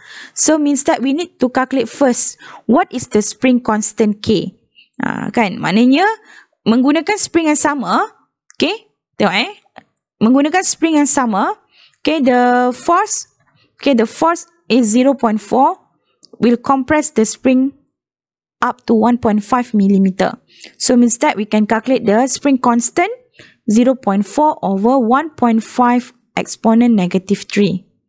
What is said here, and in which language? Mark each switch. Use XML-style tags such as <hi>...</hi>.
<en>So means that we need to calculate first what is the spring constant K.</en> <ms>Kan, maknanya menggunakan spring yang sama. Okay, tengok menggunakan spring yang sama.</ms> <en>Okay, the force is 0.4 will compress the spring up to 1.5 millimeter. So means that we can calculate the spring constant 0.4 over 1.5 exponent negative 3.</en>